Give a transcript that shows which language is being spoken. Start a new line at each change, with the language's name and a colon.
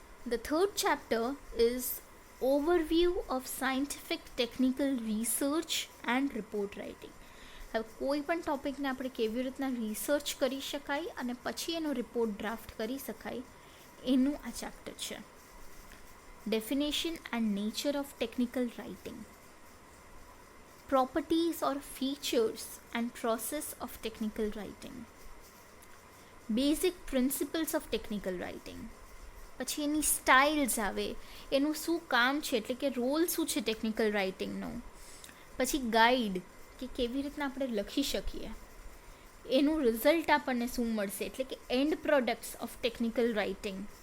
English: The third chapter is overview of scientific technical research and report writing.
Gujarati: હવે કોઈ પણ ટૉપિકને આપણે કેવી રીતના રિસર્ચ કરી શકાય અને પછી એનો રિપોર્ટ ડ્રાફ્ટ કરી શકાય એનું આ ચેપ્ટર છે. Definition and nature of technical writing,
English: properties or features and process of technical writing, basic principles of technical writing.
Gujarati: પછી એની સ્ટાઇલ્સ આવે, એનું શું કામ છે એટલે કે રોલ શું છે ટેકનિકલ રાઇટિંગનો, પછી ગાઈડ કે કેવી રીતના આપણે લખી શકીએ, એનું રિઝલ્ટ આપણને શું મળશે એટલે કે and products of technical writing.